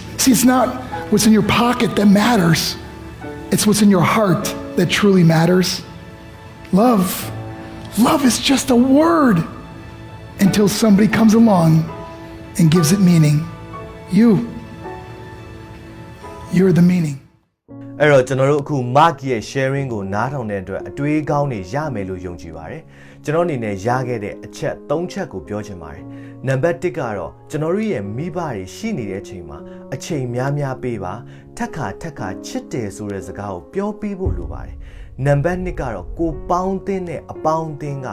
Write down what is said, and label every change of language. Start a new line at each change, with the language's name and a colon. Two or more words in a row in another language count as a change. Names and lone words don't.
English: See, it's not what's in your pocket that matters. It's what's in your heart that truly matters. Love Love is just a word until somebody comes along and gives it meaning. You're the meaning.
Burmese: အဲ့တော့ကျွန်တော်တို့အခု Mark ရဲ့ sharing ကိုနားထောင်တဲ့အတွက်အတွေးကောင်းတွေရမယ်လို့ယုံကြည်ပါတယ်ကျွန်တော်အနေနဲ့ရခဲ့တဲ့အချက်၃ချက်ကိုပြောချင်ပါတယ်နံပါတ်1ကတော့ကျွန်တော်တို့ရဲ့မိဘတွေရှိနေတဲ့အ ချိန်မှာအချိန်များများပေးပါထက်ခါချစ်တယ်ဆိုတဲ့စကားကိုပြောပြဖို့လိုပါတယ်နံပါတ်2ကတော့ကိုပေါင်းသင်းတဲ့အပေါင်းအသင်းက